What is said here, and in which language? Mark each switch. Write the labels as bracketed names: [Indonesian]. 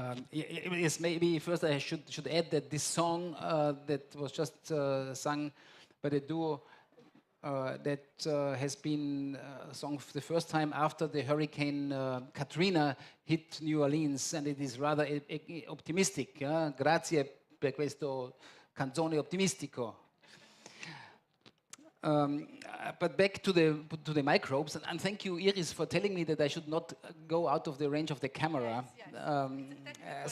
[English] Yes, maybe first I should add that this song that was just sung by the duo that has been sung for the first time after the Hurricane Katrina hit New Orleans, and it is rather optimistic. [Italian] Grazie per questo canzone optimistico. [English] But back to the microbes, and thank you, Iris, for telling me that I should not go out of the range of the camera. Yes.